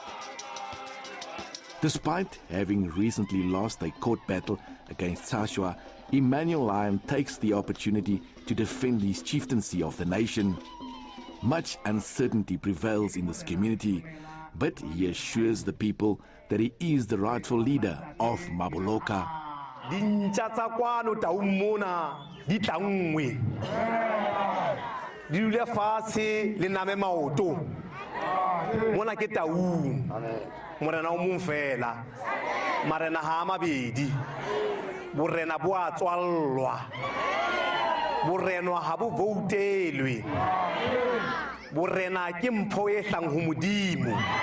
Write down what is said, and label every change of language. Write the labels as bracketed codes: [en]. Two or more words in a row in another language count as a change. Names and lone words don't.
[en] Despite having recently lost a court battle against Tsajwa, Emmanuel Lyon takes the opportunity to defend his chieftaincy of the nation. Much uncertainty prevails in this community, but he assures the people that he is the rightful leader of Maboloka. [st] Di tangwe di dule fatshe le name maoto mona ke taung morena o mong fela marena ha mabedi borena bo a tswallwa borenwa ha bo voutelwe borena ke mpho e hlang ho modimo